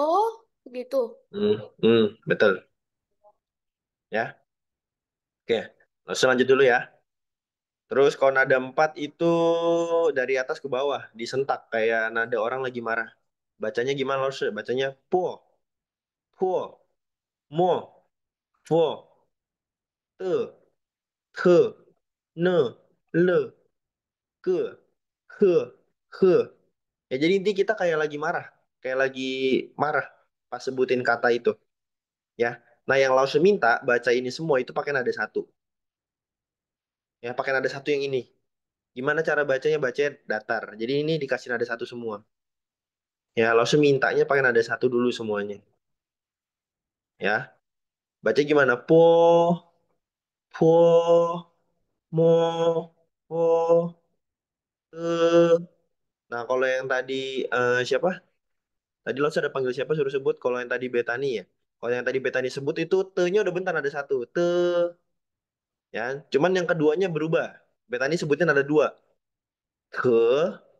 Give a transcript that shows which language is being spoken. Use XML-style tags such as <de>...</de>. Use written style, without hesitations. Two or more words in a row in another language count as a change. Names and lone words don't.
<id>Oh, begitu. Betul. Ya. Oke. Langsung lanjut dulu ya. Terus kalau nada 4 itu dari atas ke bawah, disentak kayak nada orang lagi marah. Bacanya gimana Lause? Bacanya po, po, mo, fo, te, he, ne, le, ke, he, he. Ya jadi inti kita kayak lagi marah, kayak lagi marah pas sebutin kata itu, ya. Nah yang Lause minta baca ini semua itu pakai nada satu, ya pakai nada satu yang ini. Gimana cara bacanya? Bacanya datar. Jadi ini dikasih nada satu semua. Ya, Lause mintanya pakai nada satu dulu semuanya. Ya, baca gimana? Po, po, mo, po, te. Nah, kalau yang tadi siapa? Tadi Lause ada panggil siapa suruh sebut? Kalau yang tadi Betani ya. Kalau yang tadi Betani sebut itu te-nya udah bentar ada satu. Te, ya. Cuman yang keduanya berubah. Betani sebutnya ada dua. Ke.</id>